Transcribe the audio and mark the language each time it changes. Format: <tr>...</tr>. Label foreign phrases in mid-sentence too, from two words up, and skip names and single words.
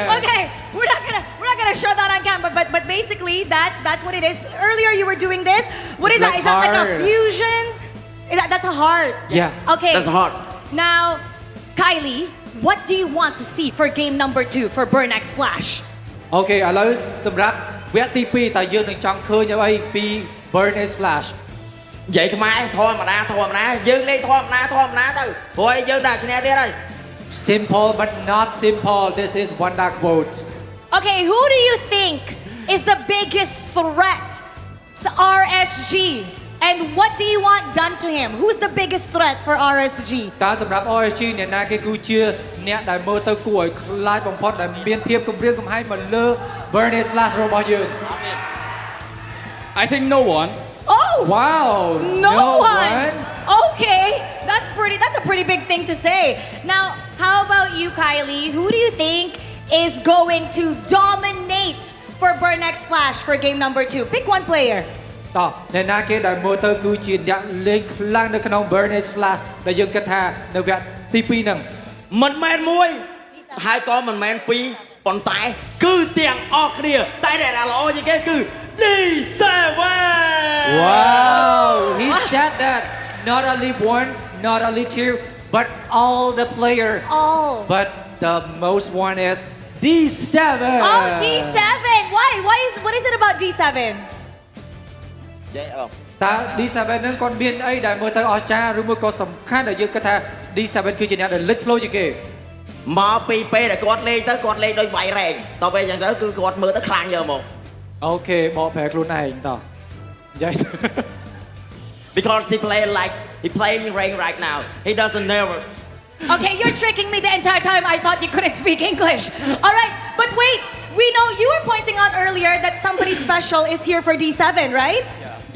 <en>Okay, we're not gonna show that on camera, but basically that's what it is. Earlier you were doing this. What is that? Is that like a fusion? That's a heart. Yes. Okay. That's a heart. Now, Kylie, what do you want to see for game number 2 for Burn X Flash?</en> <km>អូខេឥឡូវសម្រាប់វគ្គទី2តើយើងនឹងចង់ឃើញអ្វីពី Burn X Flash និយាយខ្មែរធម្មតាយើងលេងធម្មតាទៅព្រោះយើងដាក់ឈ្នះទៀតហើយ</km> <en>Simple but not simple. This is one dark quote. Okay, who do you think is the biggest threat to RSG? And what do you want done to him? Who's the biggest threat for RSG?</en> <km>តើសម្រាប់ RSG អ្នកណាគេគឺជាអ្នកដែលមើលទៅគួរឲ្យខ្លាចបំផុតដែលមានភាពគំរាមកំហែងមកលើ Burn X Flash របស់យើង</km> <en>I think no one. Oh! Wow! No one. Okay, that's a pretty big thing to say. Now, how about you, Kylie? Who do you think is going to dominate for Burn X Flash for game number 2? Pick one player.</en> <km>តោះអ្នកណាគេដែលមើលទៅគឺជាអ្នកលេងខ្លាំងនៅក្នុង Burn X Flash ដែលយើងគិតថានៅវគ្គទី2ហ្នឹង មិនមែនមួយហើយក៏មិនមែនពីរប៉ុន្តែគឺទាំងអស់គ្នាតែដែលល្អជាងគេគឺ D7</km> <en>Wow he said that not only one not only two but all the player but the most one is D7 Oh D7 what is it about D7</en> <km>តើ D7 ហ្នឹងគាត់មានអីដែលមើលទៅអស្ចារ្យឬមួយក៏សំខាន់ដែលយើងគិតថា D7 គឺជាអ្នកដែលលេចធ្លោជាងគេ មកពីពេលដែលគាត់លេងទៅគាត់លេងដោយវាយរែងតទៅពេលអញ្ចឹងទៅគឺគាត់មើលទៅខ្លាំងយកមក អូខេបកប្រែខ្លួនឯងតោះនិយាយ</km> <en>Because he playing rain right now he doesn't nervous Okay, you're tricking me the entire time. I thought you couldn't speak English. All right, but wait. We know you were pointing out earlier that somebody special is here for D7, right? Yeah.</en>